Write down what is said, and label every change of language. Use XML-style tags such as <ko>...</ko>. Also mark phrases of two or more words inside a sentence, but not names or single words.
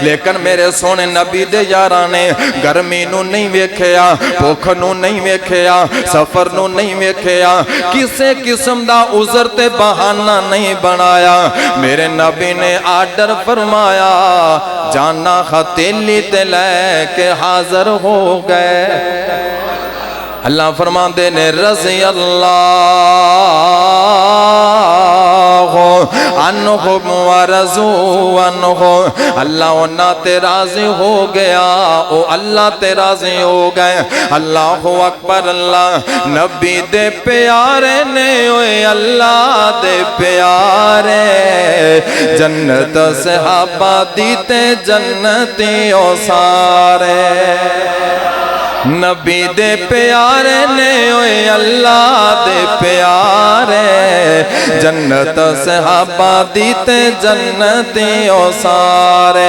<pa>لیکن میرے سوہنے نبی دے یاراں نے گرمی نوں نہیں ویکھیا، بھکھ نوں نہیں ویکھیا، سفر نوں نہیں ویکھیا، کسے قسم دا عذر تے بہانہ نہیں بنایا. میرے نبی نے آرڈر فرمایا جاناں ہتھیلی تے لیکے حاضر ہو گئے. اللہ فرماتے نے</pa> <ar>رضي الله عنهم ورضوا عنه,</ar> <pa>اللہ اوہناں تے راضی ہو گیا، او اللہ تے راضی ہو گئے.</pa> <ar>الله أكبر.</ar> <pa>اللہ نبی دے پیارے نے اوئے اللہ دے پیارے، جنت صحابہ دی تے جنتی او سارے، نبی دے پیارے نے اوئے اللہ دے پیارے، جنت صحابہ دی تے جنتی او سارے.</pa>